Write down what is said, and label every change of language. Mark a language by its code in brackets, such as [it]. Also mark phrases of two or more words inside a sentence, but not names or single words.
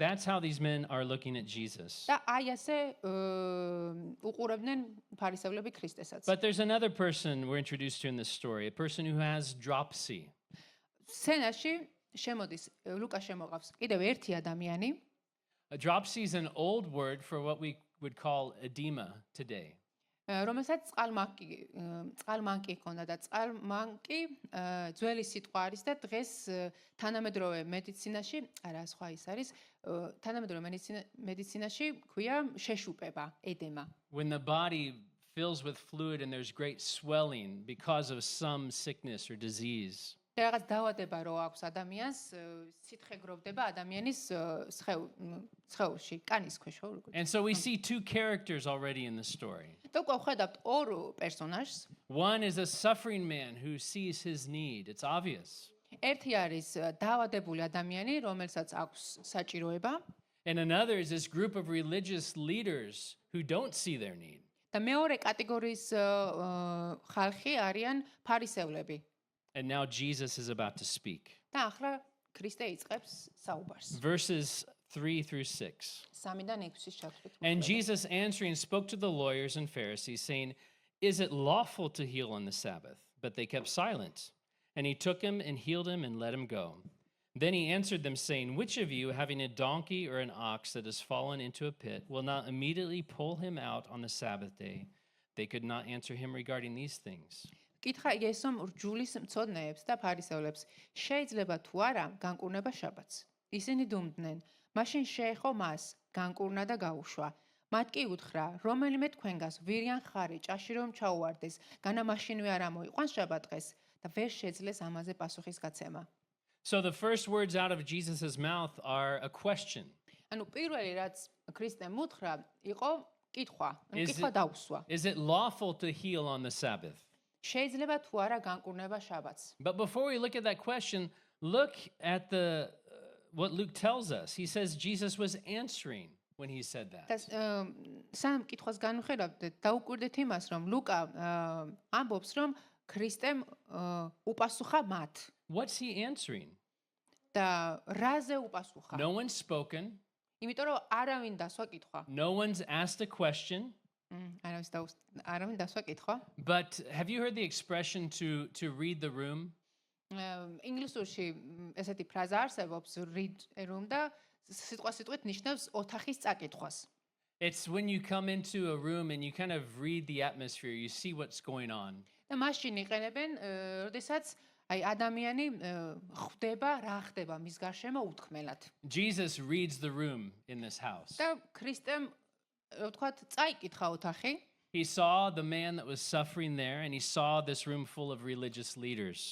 [en] That's how these men are looking at Jesus. [ka] და აი ასე უყურებდნენ ფარისევლები ქრისტესაც. [en] But there's another person we're introduced to in this story, a person who has dropsy. [ka] სცენაში შემოდის ლუკა შემოყავს კიდევ ერთი ადამიანი. [en] Dropsy is an old word for what we would call edema today. [ka] რომელსაც წყალმანკი ჰქონდა და წყალმანკი ძველი სიტყვა არის და დღეს თანამედროვე მედიცინაში, არა სხვა ის არის, თანამედროვე მედიცინაში ქვია შეშუპება, ედემა. [en] When the body fills with fluid and there's great swelling because of some sickness or disease. [ka] და რაღაც დაავადება რო აქვს ადამიანს, სითხე გროვდება ადამიანის სხეულში, კანის ქვეშ, ხო როგორ. [en] And so we see two characters already in the story. [ka] და უკვე ვხედავთ ორ პერსონაჟს. [en] One is a suffering man who sees his need. It's obvious. [ka] ერთი არის დაავადებული ადამიანი, რომელსაც აქვს საჭიროება. [en] And another is this group of religious leaders who don't see their need. [ka] და მეორე კატეგორიის ხალხი არიან ფარისევლები. [en] And now Jesus is about to speak. [ka] და ახლა ქრისტე იწყებს საუბარს. [en] Verses 3 through 6. [ka] 3-დან 6-ის ჩათვლით. [en] And Jesus answering spoke to the lawyers and Pharisees, saying, "Is it lawful to heal on the Sabbath?" But they kept silent. And he took him and healed him and let him go. Then he answered them, saying, "Which of you, having a donkey or an ox that has fallen into a pit, will not immediately pull him out on the Sabbath day?" They could not answer him regarding these things. [ka] კითხა იესომ რჯულის მწოდნეებს და ფარისევლებს, შეიძლება თუ არა განკურნება შაბათს. ისინი დუმდნენ, მაშინ შეეხო მას, განკურნა და გაუშვა. მათ კი უთხრა, რომელიმე თქვენგას ვირიან ხარი ჭაში რომ ჩაუვარდეს, განა მაშინვე არ ამოიყვანს შაბათ-დღეს და ვერ შეძლეს ამაზე პასუხის გაცემა. [en] So the first words out of Jesus' mouth are a question. [ka] ანუ პირველი რაც ქრისტემ უთხრა, იყო კითხვა, კითხვა დაუსვა. [en] Is it lawful to heal on the Sabbath? [ka] შეიძლება თუ არა განკურნება შაბათს. [en] But before we look at that question, look at what Luke tells us. He says Jesus was answering when he said that. [ka] და სამ კითხვას განვხედავთ, დაუკვირდეთ იმას, რომ ლუკა ამბობს, რომ ქრისტემ უპასუხა მათ. [en] What's he answering? [ka] და რაზე უპასუხა? [en] No one's spoken. [ka] იმიტომ რომ არავინ დასვა კითხვა. [en] No one's asked a question. [ka] არავინ დასვა კითხვა. [en] But have you heard the expression to read the room? [ka] ინგლისურში ესეთი ფრაზა არსებობს, [en] read a room [ka] და სიტყვასიტყვით ნიშნავს ოთახის წაკითხვას. [en] It's when you come into a room and you kind of read the atmosphere, you see what's going on. [ka] და მაშინ იყენებენ, როდესაც აი ადამიანი ხვდება რა ხდება მის გარშემო უთქმელად. [en] Jesus reads the room in this house. [ka] და ქრისტემ ვთქვათ, წაიკითხა ოთახი. [en] He saw the man that was suffering there and he saw this room full of religious leaders.